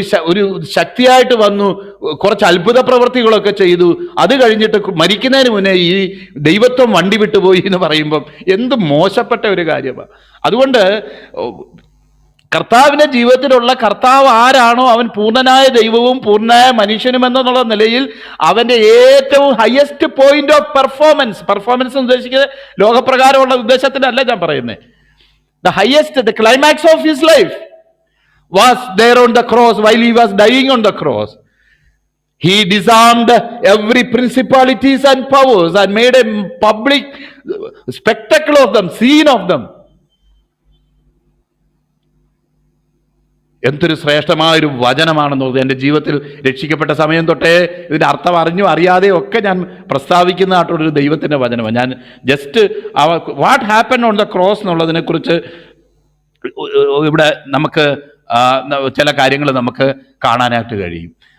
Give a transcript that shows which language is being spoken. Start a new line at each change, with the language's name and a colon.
Malayalam: ഒരു ശക്തിയായിട്ട് വന്നു, കുറച്ച് അത്ഭുത പ്രവൃത്തികളൊക്കെ ചെയ്തു, അത് കഴിഞ്ഞിട്ട് മരിക്കുന്നതിന് മുന്നേ ഈ ദൈവത്വം വണ്ടി വിട്ടുപോയി എന്ന് പറയുമ്പം എന്ത് മോശപ്പെട്ട ഒരു കാര്യമാണ്. അതുകൊണ്ട് കർത്താവിൻ്റെ ജീവിതത്തിലുള്ള കർത്താവ് ആരാണോ അവൻ പൂർണ്ണനായ ദൈവവും പൂർണ്ണനായ മനുഷ്യനും എന്നുള്ള നിലയിൽ അവൻ്റെ ഏറ്റവും
English: highest point of performance
Malayalam: ഉദ്ദേശിക്കുന്നത് ലോകപ്രകാരമുള്ള ഉദ്ദേശത്തിനല്ല ഞാൻ പറയുന്നത്.
English: The highest, the climax of his life was there on the cross. While he was dying on the cross, he disarmed every principalities and powers and made a public spectacle of them, scene of them.
Malayalam: എന്തൊരു ശ്രേഷ്ഠമായൊരു വചനമാണെന്നുള്ളത് എൻ്റെ ജീവിതത്തിൽ രക്ഷിക്കപ്പെട്ട സമയം തൊട്ടേ ഇതിൻ്റെ അർത്ഥം അറിഞ്ഞു അറിയാതെയും ഒക്കെ ഞാൻ പ്രസ്താവിക്കുന്നതായിട്ടുള്ളൊരു ദൈവത്തിൻ്റെ വചനമാണ്. ഞാൻ
English: just what happen on the cross
Malayalam: എന്നുള്ളതിനെക്കുറിച്ച് ഇവിടെ നമുക്ക് ചില കാര്യങ്ങൾ നമുക്ക് കാണാനായിട്ട് കഴിയും.